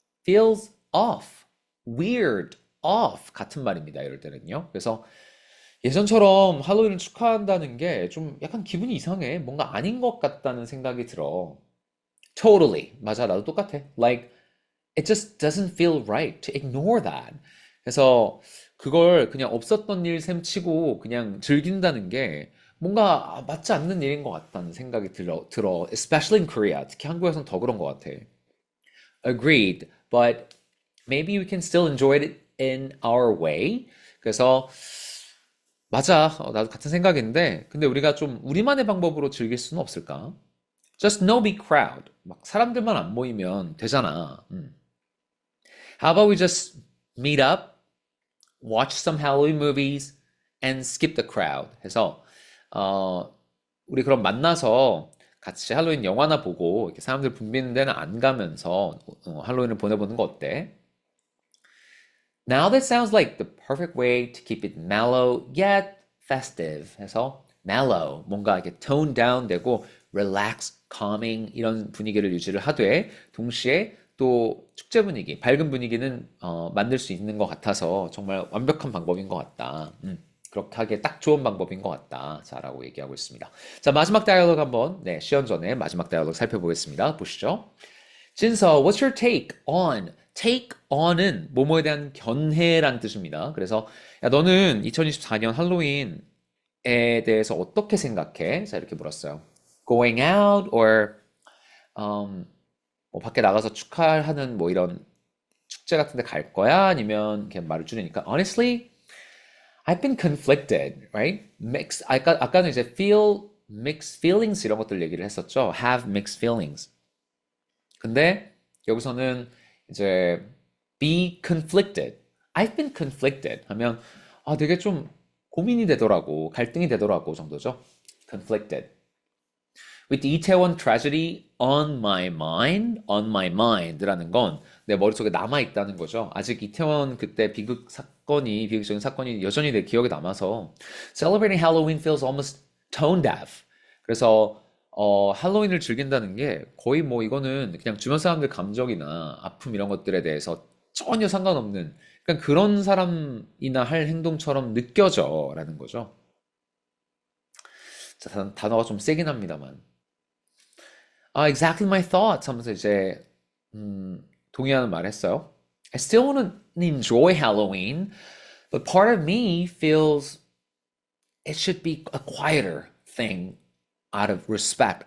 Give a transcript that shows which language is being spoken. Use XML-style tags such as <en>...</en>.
<en>Feels off. Weird. Off.</en> <ko>같은 말입니다. 이럴 때는요. 그래서 예전처럼 할로윈을 축하한다는 게 좀 약간 기분이 이상해. 뭔가 아닌 것 같다는 생각이 들어.</ko> <en>Totally.</en> <ko>맞아. 나도 똑같아.</ko> <en>Like, it just doesn't feel right to ignore that.</en> <ko>그래서 그걸 그냥 없었던 일 셈 치고 그냥 즐긴다는 게 뭔가 맞지 않는 일인 것 같다는 생각이 들어.</ko> <en>Especially in Korea.</en> <ko>특히 한국에서는 더 그런 것 같아.</ko> <en>Agreed. But maybe we can still enjoy it in our way.</en> <ko>그래서 맞아. 나도 같은 생각인데 근데 우리가 좀 우리만의 방법으로 즐길 수는 없을까?</ko> <en>Just no big crowd.</en> <ko>막 사람들만 안 모이면 되잖아.</ko> <en>How about we just meet up, watch some Halloween movies, and skip the crowd.</en> <ko>해서 우리 그럼 만나서 같이 할로윈 영화나 보고 이렇게 사람들 붐비는 데는 안 가면서 할로윈을 보내보는 거 어때?</ko> <en>Now that sounds like the perfect way to keep it mellow yet festive.</en> <ko>해서 mellow, 뭔가 이렇게 tone down 되고 relax, calming 이런 분위기를 유지를 하되 동시에 또 축제 분위기, 밝은 분위기는 만들 수 있는 것 같아서 정말 완벽한 방법인 것 같다. 그렇게 하기에 딱 좋은 방법인 것 같다. 자라고 얘기하고 있습니다. 자, 마지막 다이얼로그 한번 시연 전에 마지막 다이얼로그 살펴보겠습니다. 보시죠. 진서,</ko> <en>what's your take on?</en> <ko>take on은 뭐뭐에 대한 견해란 뜻입니다. 그래서 야, 너는 2024년 할로윈에 대해서 어떻게 생각해? 자, 이렇게 물었어요. Going out or 뭐 밖에 나가서 축하하는 뭐 이런 축제 같은 데 갈 거야? 아니면 이렇게 말을 줄이니까</ko> <en>honestly, I've been conflicted, right? Mixed.</en> <ko>아까는 이제 feel mixed feelings 이런 것들 얘기를 했었죠. have mixed feelings. 근데 여기서는 이제 be conflicted. I've been conflicted 하면 되게 좀 고민이 되더라고, 갈등이 되더라고 정도죠.</ko> <en>conflicted. With the Itaewon tragedy on my mind</en> <ko>라는 건 내 머릿속에 남아있다는 거죠. 아직 이태원 그때 비극적인 사건이 여전히 내 기억에 남아서</ko> <en>Celebrating Halloween feels almost tone deaf.</en> <ko>그래서 할로윈을 즐긴다는 게 거의 뭐 이거는 그냥 주변 사람들 감정이나 아픔 이런 것들에 대해서 전혀 상관없는 그런 사람이나 할 행동처럼 느껴져라는 거죠. 자, 단어가 좀 세긴 합니다만.</ko> <en>Exactly my thoughts</en> <ko>하면서 이제 동의하는 말 했어요.</ko> <en>I still want to enjoy Halloween, but part of me feels it should be a quieter thing out of respect.</en>